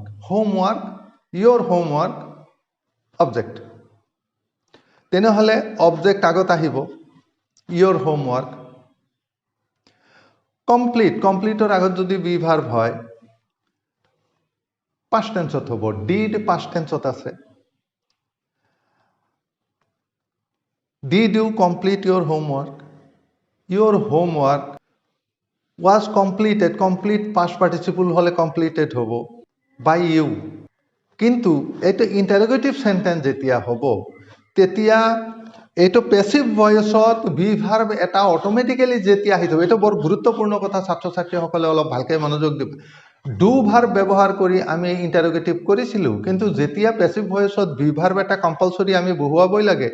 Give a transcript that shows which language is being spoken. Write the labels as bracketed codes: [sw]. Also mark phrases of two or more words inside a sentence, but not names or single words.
[en] homework, your homework object. [as] তেনেহ'লে অবজেক্ট আগত আহিব, [en] your homework. [as] কমপ্লিট, কমপ্লিটৰ আগত যদি [en] be verb [as] হয় [en] past tenseত [as] হ'ব। ডিড [en] past tenseত [as] আছে। [en] Did you complete your homework? Your homework was completed. Complete past participle হলে completed হ'ব by you. [as] কিন্তু এইটো [en] interrogative sentence [as] যেতিয়া হ'ব তেতিয়া এইটো [en] passive voiceত be verb [as] এটা অট'মেটিকেলি যেতিয়া আহি যাব। এইটো বৰ গুৰুত্বপূৰ্ণ কথা, ছাত্ৰ ছাত্ৰীসকলে অলপ ভালকৈ মনোযোগ দিব। [en] do verb [as] ব্যৱহাৰ কৰি আমি ইণ্টাৰগেটিভ কৰিছিলোঁ, কিন্তু যেতিয়া [en] passive voiceত be verb [as] এটা কম্পালচৰি আমি বহুৱাবই লাগে।